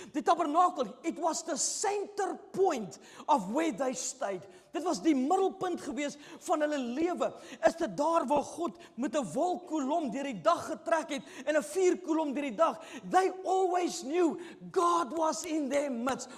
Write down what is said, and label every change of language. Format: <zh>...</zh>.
<af>Die tabernakel,</af> <en>it was the center point of where they stayed.</en> <af>Dit was die middelpunt gewees van hulle lewe. Is dit daar waar God met 'n wolkkolom deur die dag getrek het en 'n vuurkolom deur die dag.</af> <en>They always knew God was in their midst.</en>